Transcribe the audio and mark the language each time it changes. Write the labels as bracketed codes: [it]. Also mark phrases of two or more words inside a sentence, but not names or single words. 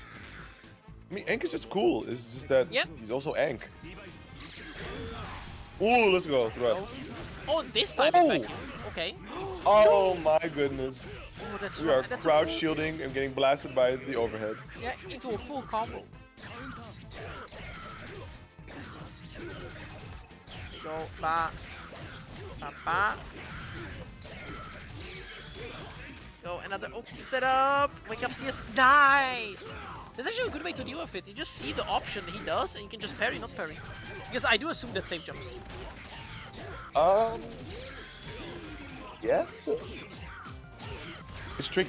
[en] I mean, Enk is just cool. It's just that Yep. he's also Enk. Ooh, let's go. Thrust. Oh, this time Oh! it's vacuum. Okay. Oh my goodness. Oh, that's We are right. That's crouch a full, shielding and getting blasted by the overhead. yeah, into a full combo. Go, ba, ba, ba. Go, another OP setup. Wake up CS. Nice! That's actually a good way to deal with it. You just see the option he does, and you can just parry, not parry. Because I do assume that safe jumps. Yes. It's tricky.